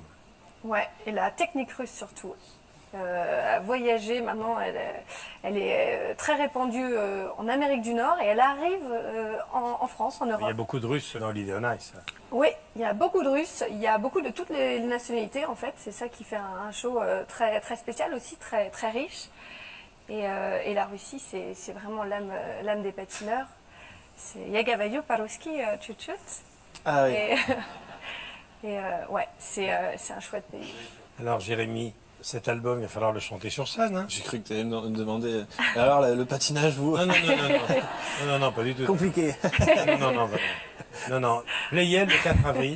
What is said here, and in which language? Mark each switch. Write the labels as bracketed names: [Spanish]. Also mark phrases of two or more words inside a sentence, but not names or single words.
[French] Ouais, et la technique russe surtout. À voyager maintenant, elle est très répandue en Amérique du Nord et elle arrive en France, en Il y a Europe. beaucoup de Russes dans l'idée on Ice. Oui, il y a beaucoup de Russes, il y a beaucoup de toutes les nationalités en fait. C'est ça qui fait un show très, très spécial aussi, très, très riche. Et la Russie, c'est vraiment l'âme des patineurs. [Russian] Я говорю по-русски чуть-чуть. [French] Ah oui. Ouais, c'est un chouette pays. Alors Jérémy, cet album, il va falloir le chanter sur scène. Hein? J'ai cru que tu allais me demander. Alors, le patinage, vous. Non, pas du tout. Compliqué. Non. Playel le 4 avril,